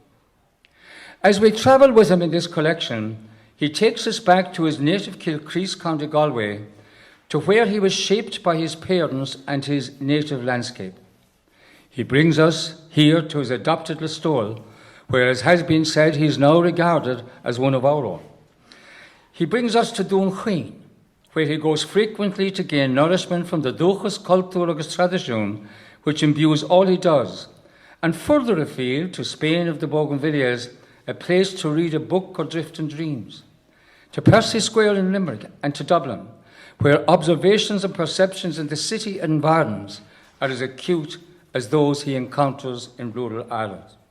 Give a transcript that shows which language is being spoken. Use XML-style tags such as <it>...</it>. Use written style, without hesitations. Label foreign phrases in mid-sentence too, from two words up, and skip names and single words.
<en>As we travel with him in this collection, he takes us back to his native Kilcrease, County Galway, to where he was shaped by his parents and his native landscape. He brings us here to his adopted Listowel, where, as has been said, he is now regarded as one of our own. He brings us to Dún, where he goes frequently to gain nourishment from the</en> <ga>dúchas cultúr agus</ga> <en>tradition, which imbues all he does, and further afield to Spain of the Bougainvilleas, a place to read a book or drift in dreams, to Percy Square in Limerick, and to Dublin, where observations and perceptions in the city environs are as acute as those he encounters in rural Ireland.</en>